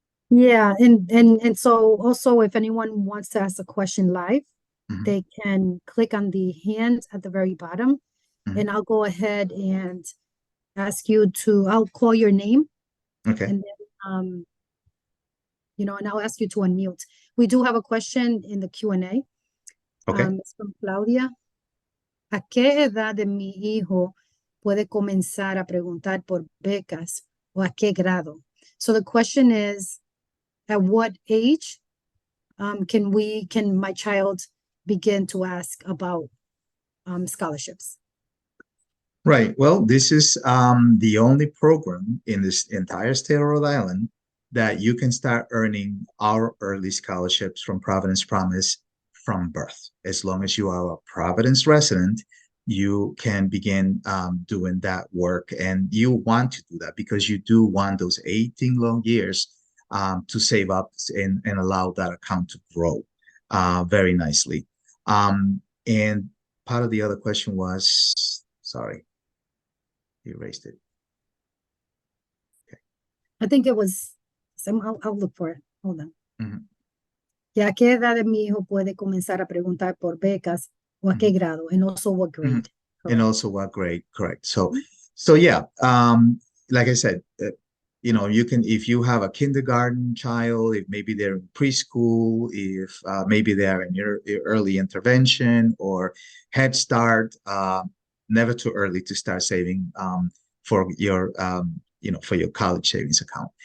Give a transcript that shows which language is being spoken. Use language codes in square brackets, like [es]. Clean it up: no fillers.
[en] Yeah, and so also if anyone wants to ask a question live, they can click on the hand at the very bottom, and I'll go ahead and ask you to, I'll call your name. Okay. And then, and I'll ask you to unmute. We do have a question in the Q&A. Okay. It's from Claudia. [es] ¿A qué edad de mi hijo puede comenzar a preguntar por becas o a qué grado? [en] So the question is, at what age can my child begin to ask about scholarships? Right. Well, this is the only program in this entire state of Rhode Island that you can start earning our early scholarships from Providence Promise from birth. As long as you are a Providence resident, you can begin doing that work. And you want to do that because you do want those 18 long years to save up and allow that account to grow very nicely. And part of the other question was, sorry, you erased it. Okay. I think it was, I'll look for it. Hold on. [es] ¿Y a qué edad de mi hijo puede comenzar a preguntar por becas o a qué grado? [en] And also what grade? And also what grade, correct. So yeah, like I said, you can, if you have a kindergarten child, if maybe they're in preschool, if maybe they're in your early intervention or Head Start, never too early to start saving for your, for your college savings account.